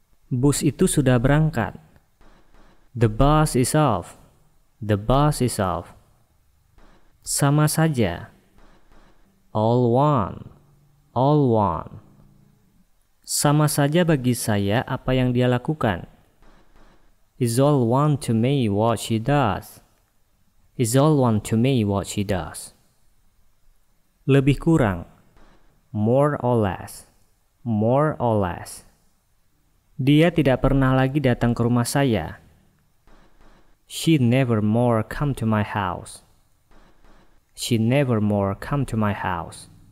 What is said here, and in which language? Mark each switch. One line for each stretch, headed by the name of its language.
Indonesian: Bus itu sudah berangkat.
English: The bus is off. The bus is off.
Indonesian: Sama saja.
English: All one. All one.
Indonesian: Sama saja bagi saya apa yang dia lakukan.
English: It's all one to me what she does. It's all one to me what she does.
Indonesian: Lebih kurang.
English: More or less. More or less.
Indonesian: Dia tidak pernah lagi datang ke rumah saya.
English: She never more come to my house. She never more come to my house.